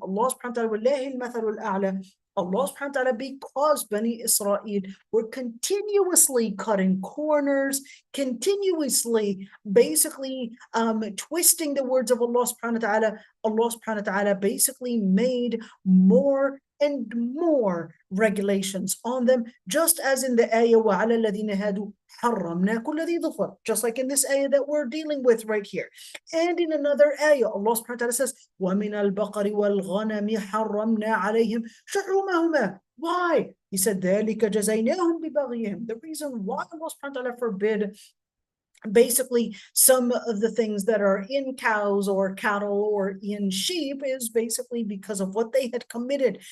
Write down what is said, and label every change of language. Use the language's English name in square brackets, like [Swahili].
[English] Allah subhanahu wa ta'ala, Allah subhanahu wa ta'ala, because Bani Israel were continuously cutting corners, continuously basically twisting the words of Allah subhanahu wa ta'ala, Allah subhanahu wa ta'ala basically made more and more regulations on them, just as in the ayah [Arabic] وَعَلَى الَّذِينَ هَادُوا حَرَّمْنَا كُلَّ ذِي ظُفَرٍ, [English] just like in this ayah that we're dealing with right here. And in another ayah, Allah subhanahu wa ta'ala says, [Arabic] وَمِنَ الْبَقَرِ وَالْغَنَمِ حَرَّمْنَا عَلَيْهِمْ شُحُومَهُمَا. [English] Why? He said, [Arabic] ذَلِكَ جَزَيْنَاهُمْ بِبَغْيِهِمْ. [English] The reason why Allah subhanahu wa ta'ala forbid basically some of the things that are in cows or cattle or in sheep is basically because of what they had committed.